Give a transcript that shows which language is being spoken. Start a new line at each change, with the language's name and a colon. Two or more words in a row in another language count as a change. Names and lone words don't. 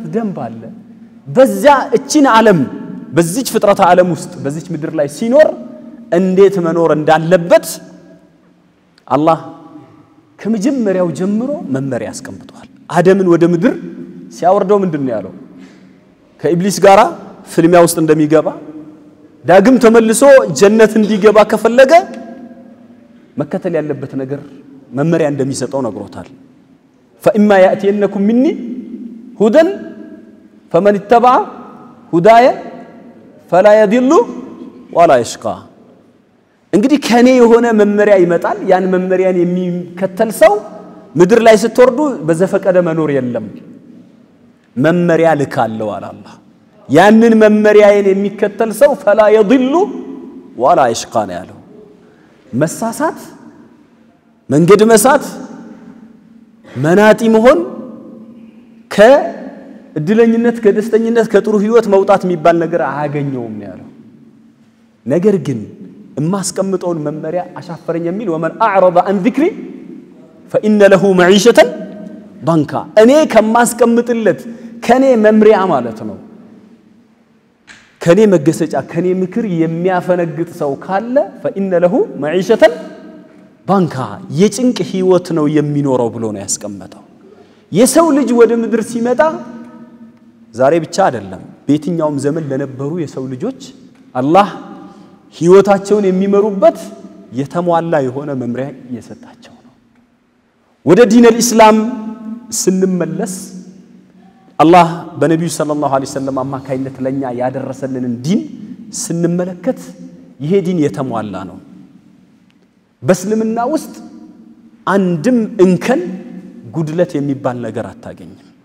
Amharic: ደንብ አለ በዛ እቺን ዓለም በዚች ፍጥረተ ዓለም ውስጥ በዚች ምድር ላይ ሲኖር እንዴት መኖር እንዳለበት አላህ ከመጀመሪያው ጀምሮ መመሪያ ያስቀምጧል አደምን ወደ ምድር ሲያወርደው ምንድነው ያለው ከኢብሊስ ጋራ ፍልሚያ ውስጥ እንደሚገባ ዳግም ተመልሶ ጀነት እንዲገባ ከፈለገ መከተል ያለበት ነገር መመሪያ እንደሚሰጠው ነግሮታል
Arabic: فإما يأتينكم مني هدى فمن اتبع هدايا فلا يضل ولا يشقى
Amharic: እንግዲህ ከኔ የሆነ መመሪያ ይመጣል ያን መመሪያን የሚከተል ሰው ምድር ላይ ስትወርዱ በዘፈቀደ መኖር የለም መመሪያ ልካለው አላህ ያንን መመሪያዬን የሚከተል ሰው
Arabic: فلا يضل ولا يشقى
Amharic: ያለው መሳሳት መንገድ መሳት መናጢ መሆን ከእድለኝነት ከደስተኝነት ከጥሩ ህይወት መውጣት የሚባል ነገር አያገኘውም ያለው ነገር ግን እማስቀምጠውን መመሪያ አሻፈረኝ የሚል
Arabic: ومن اعرض عن ذكري فان له معيشه ضنكا
Amharic: እኔ ከማስቀምጥለት ከኔ መምሪያ ማለት ነው ከኔ መገሰጫ ከኔ ምክር የሚያፈነግጥ ሰው ካለ
Arabic: فان له معيشه ضنكا
Amharic: የጭንቅ ህይወት ነው የሚኖረው ብሎ ነው ያስቀመጠው የሰው ልጅ ወደ ምድር ሲመጣ ዛሬ ብቻ አይደለም በየትኛውም ዘመን ለነበሩ የሰው ልጆች አላህ ህይወታቸውን የሚመሩበት የተሟላ የሆነ መምሪያ እየሰጣቸው ነው ወደ ዲን الاسلام ስንመለስ አላህ በነብዩ
Arabic: صلى الله عليه وسلم
Amharic: አማካይነት ለኛ ያደረሰልንን ዲን ስንመለከት ይሄ ዲን የተሟላ ነው በእስልምና ውስጥ አንድም እንከን ጉድለት የሚባል ነገር አታገኝም